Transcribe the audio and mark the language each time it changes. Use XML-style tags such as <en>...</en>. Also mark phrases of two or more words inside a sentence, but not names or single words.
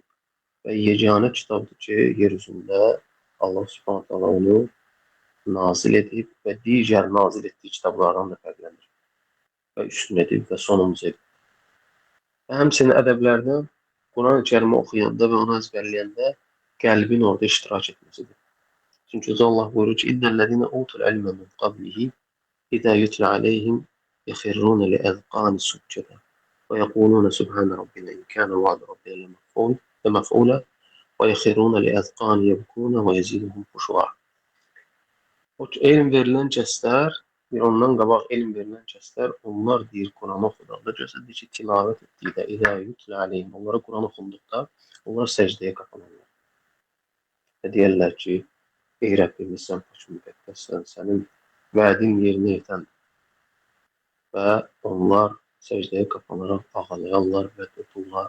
<az>Və yeganə kitabdır ki, yer üzündə Allah</az> <ar>سبحانه تعالى</ar> <az>onu nazil edib və digər nazil etdiyi kitablardan da fərqlənir. Və üstün edib və sonumuz edib. Və həmçinin ədəblərdən Quran-ı Kərimi oxuyanda və onu əzbərləyəndə qəlbin orada iştirak etməsidir. Çünki Allah buyurur ki,</az> <ar>إن الذين أوتوا العلم من قبله إذا يتلى عليهم يخرون للأذقان سجدا ويقولون سبحان ربنا إن كان وعد ربنا لمفعولا ويخرون للأذقان يبكون ويزيدهم خشوعا.</ar> <az>O elm verilən kəslər, ondan qabaq elm verilən kəslər, onlar deyir Quranı oxuduqda, gözlədir ki, tilavət etdikdə,</az> <ar>إذا يتلى عليهم,</ar> <az>onlara Quran oxunduqda, onlar səcdəyə qapanırlar. Və deyərlər ki, ey Rəbbimiz, sən paç müqəddəssən, sənin vədin yerinə yetən və onlar səcdəyə qapanaraq ağlayarlar və tuturlar.</az>